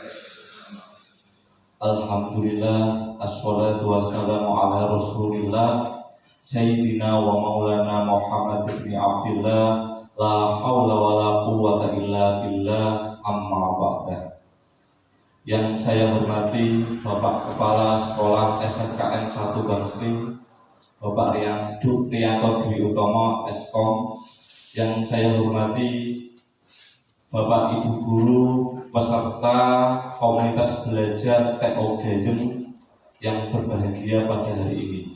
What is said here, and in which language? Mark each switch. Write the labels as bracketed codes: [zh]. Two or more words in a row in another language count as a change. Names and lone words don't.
[ar] الحمد لله، والصلاة والسلام على رسول الله سيدنا ومولانا محمد بن عبد الله. لا حول ولا قوة إلا بالله، أما بعد. [id] Yang saya hormati Bapak Kepala Sekolah SMKN 1 Bangsri, Bapak Riyanto Dwi Utomo Eskom. Yang saya hormati Bapak Ibu Guru peserta komunitas belajar TO Gayem yang berbahagia pada hari ini.